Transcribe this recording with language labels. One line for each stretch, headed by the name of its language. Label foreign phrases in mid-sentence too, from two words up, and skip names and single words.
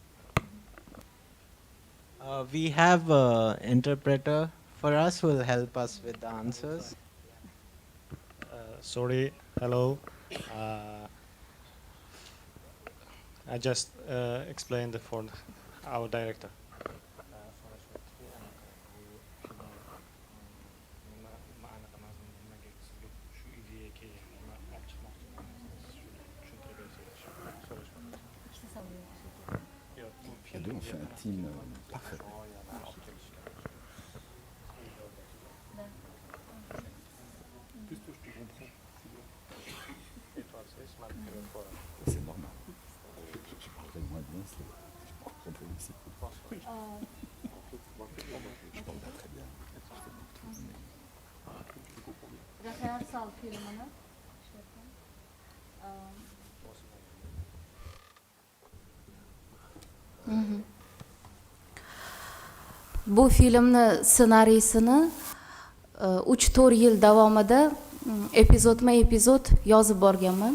English: We have an interpreter for us who will help us with the answers. Sorry, hello. I just explained for our director.
French: On fait un team parfait. C'est normal. Je parlerai moins bien si je comprendrai ici. Je parle pas très bien.
Uzbek: Rehearsal filmini. Bu filmni ssenariysini 3-4 yil davomida epizod yozib borganman.